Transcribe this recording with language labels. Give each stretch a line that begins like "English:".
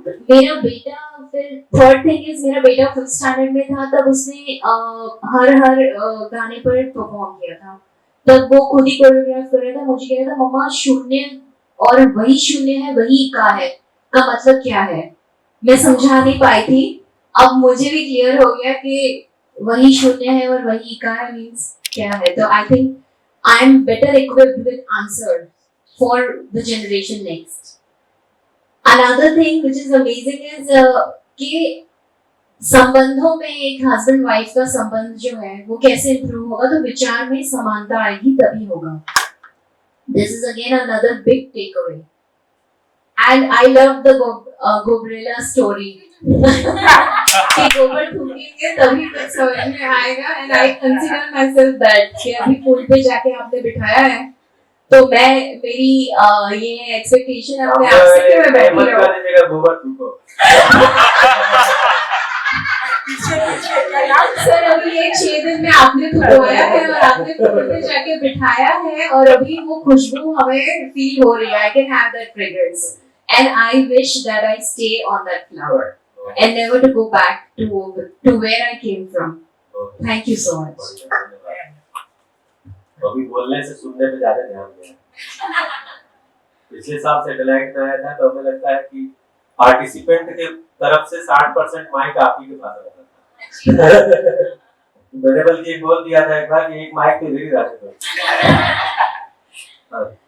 Hindi: मेरा बेटा, फिर
English: third thing is,
Hindi: मेरा बेटा 5th स्टैंडर्ड में था तब उसने हर गाने पर परफॉर्म किया था. तब वो खुद ही कोरियोग्राफ कर रहा था. मुझे कह रहा था मम्मा शून्य और वही शून्य है वही का है का मतलब क्या है. मैं समझा नहीं पाई थी. अब मुझे भी क्लियर हो गया कि वही शून्य है और वही का है मीन्स क्या है.
English: तो I think I am better equipped with answers for the generation next. Another thing which is amazing is
Hindi: कि संबंधों में एक husband wife का संबंध जो है वो कैसे improve होगा, तो विचार में समानता आएगी तभी होगा.
English: This is again another big takeaway. And I love the Gobrela story.
Hindi: कि गोबर थूकेंगे तभी कुछ समझ में आएगा.
English: and I consider myself that
Hindi: कि अभी पुल पे जाके आपने बिठाया है तो मैं मेरी ये एक्सपेक्टेशन है अपने आप से कि मैं बैठी रहूं. गोबर थूको. सर अभी ये 6 दिन में आपने थूकवाया है और आपने पुल पे जाके बिठाया है और अभी वो खुशबू हमें फील हो रही है.
English: I can have that fragrance and I wish that I stay on that flower and never to go back to where I came from. Thank you so much.
Hindi: अभी बोलने से सुनने पे ज्यादा ध्यान दिया. पिछले साल सैटेलाइट में आया था तो हमें लगता है कि पार्टिसिपेंट के तरफ से 60% माइक आप ही के पास रहता था. मैंने बल्कि बोल दिया था एक बार कि एक माइक तो दे ही रहा.